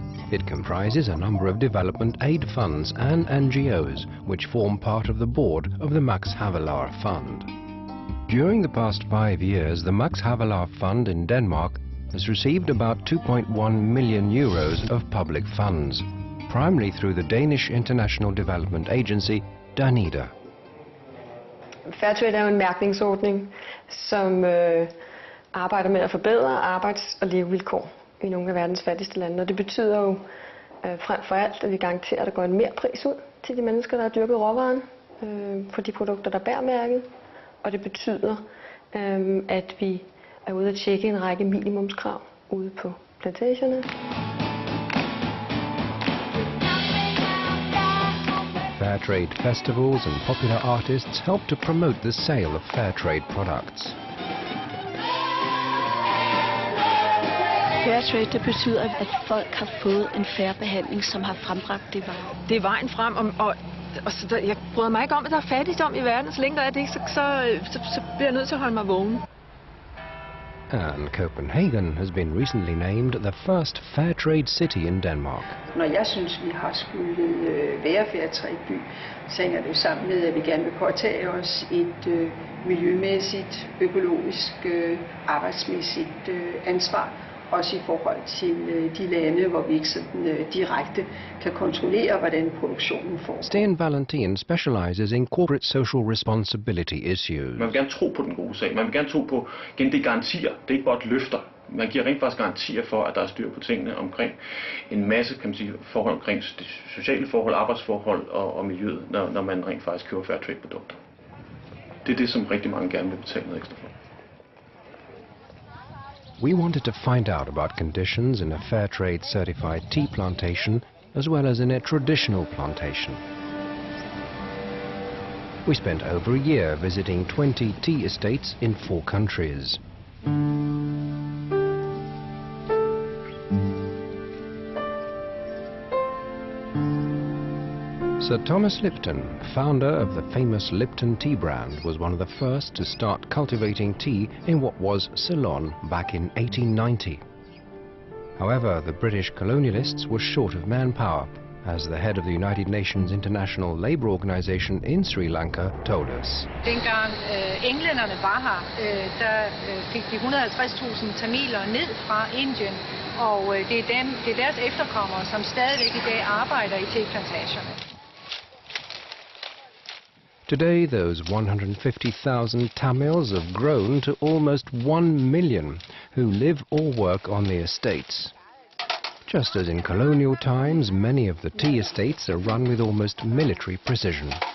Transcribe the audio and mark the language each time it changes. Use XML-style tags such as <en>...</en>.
<en>It comprises a number of development aid funds and NGOs which form part of the board of the Max Havelaar Fund. During the past 5 years, the Max Havelaar Fund in Denmark has received about 2.1 million euros of public funds, primarily through the Danish International Development Agency, Danida.</en> <da>Fairtrade er jo en mærkningsordning, som arbejder med at forbedre arbejds- og levevilkår i nogle af verdens fattigste lande. Og det betyder jo frem for alt, at vi garanterer, at der går en mere pris ud til de mennesker, der har dyrket råvaren for de produkter, der bærer mærket. Og det betyder, at vi er ude at tjekke en række minimumskrav ude på plantagerne.</da> <en>Fair trade festivals and popular artists help to promote the sale of fair trade products.</en> <da>Fairtrade, det betyder, at folk har fået en fair behandling, som har frembragt det varer. Det er vejen frem, og så jeg bryder mig ikke om, at der er fattigdom i verden. Så længe der er det, så bliver jeg nødt til at holde mig vågen.</da> <en>And Copenhagen has been recently named the first fair trade city in Denmark.</en> <da>Når jeg synes, vi har skulle være Fairtrade-by, så hænger det sammen med, at vi gerne vil påtage os et miljømæssigt, økologisk, arbejdsmæssigt ansvar. Også i forhold til de lande, hvor vi ikke sådan direkte kan kontrollere, hvordan produktionen foregår.</da> <en>Sten Valentin specializes in corporate social responsibility issues.</en> <da>Man vil gerne tro på den gode sag. Man vil gerne tro på, igen, det er garantier. Det er ikke bare løfter. Man giver rent faktisk garantier for, at der er styr på tingene omkring en masse, kan man sige, forhold omkring sociale forhold, arbejdsforhold og miljøet, når man rent faktisk køber fair trade produkter. Det er det, som rigtig mange gerne vil betale noget ekstra for.</da> <en>We wanted to find out about conditions in a fair trade certified tea plantation as well as in a traditional plantation. We spent over a year visiting 20 tea estates in 4 countries. Sir Thomas Lipton, founder of the famous Lipton tea brand, was one of the first to start cultivating tea in what was Ceylon back in 1890. However, the British colonialists were short of manpower, as the head of the United Nations International Labour Organization in Sri Lanka told us.</en> <da>Dengang englænderne var her, der fik de 150.000 tamiler ned fra Indien, og det er deres efterkommere, som stadigvæk i dag arbejder i teplantagerne.</da> <en>Today, those 150,000 Tamils have grown to almost 1 million who live or work on the estates. Just as in colonial times, many of the tea estates are run with almost military precision.</en>